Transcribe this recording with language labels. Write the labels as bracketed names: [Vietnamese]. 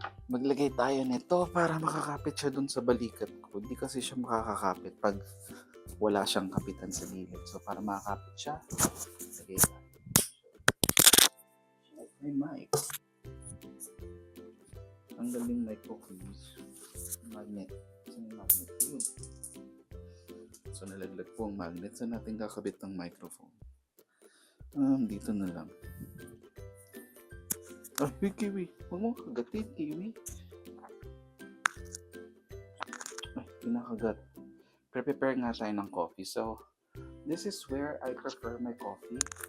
[Filipino] Maglagay tayo nito para makakapit siya dun sa balikat ko. Hindi kasi siya makakakapit pag wala siyang kapitan sa gilid. So, para makakapit siya, lagay tayo. May mic. Ang galing mic ko, please. Magnet. Saan yung magnet? Yun. So, nalaglag po ang magnet. Saan natin kakabit ng microphone? Dito na lang. Kiwi. Huwag mo kagatin, Kiwi. Pinakagat. Prepare nga tayo ng coffee. [English] So, this is where I prepare my coffee.